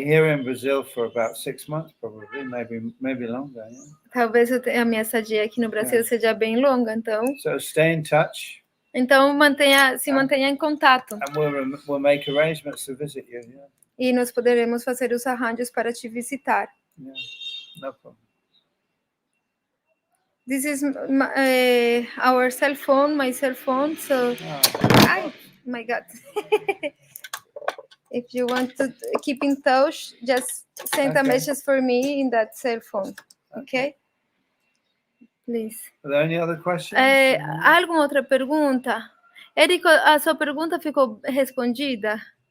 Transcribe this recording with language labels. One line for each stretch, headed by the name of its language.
English: be here in Brazil for about 6 months, probably, maybe longer. Yeah.
Portuguese: Talvez a minha estadia aqui no Brasil seja bem longa, então.
English: So stay in touch.
Portuguese: Então se mantenha em contato.
English: And we'll make arrangements to visit you. Yeah.
Portuguese: E nós poderemos fazer os arranjos para te visitar.
English: Yeah. No problem. This is our cell phone, my cell phone. So, oh my God. If you want to keep in touch, just send a message for me in that cell phone. Okay? Please. Are there any other questions?
Portuguese: Alguma outra pergunta? Érico, a sua pergunta ficou respondida?